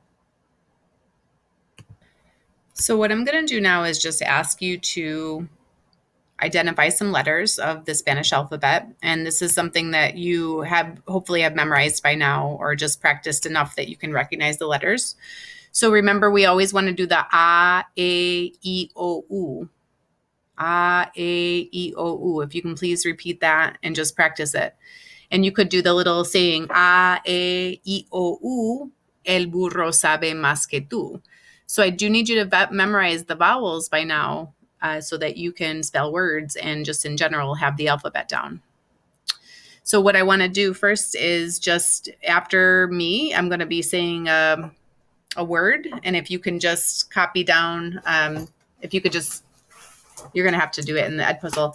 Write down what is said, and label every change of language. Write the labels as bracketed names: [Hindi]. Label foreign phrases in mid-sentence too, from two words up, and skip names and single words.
[English] So what I'm going to do now is just ask you to identify some letters of the Spanish alphabet. And this is something that you hopefully have memorized by now, or just practiced enough that you can recognize the letters. So remember, we always want to do the A, E, I, O, U. A, E, I, O, U. If you can please repeat that and just practice it. And you could do the little saying, [Spanish] A, E, I, O, U, el burro sabe más que tú. [English] So I do need you to memorize the vowels by now, so that you can spell words and just in general have the alphabet down. So what I want to do first is, just after me, I'm going to be saying a word. And if you can just copy down, if you could just, you're going to have to do it in the ed puzzle.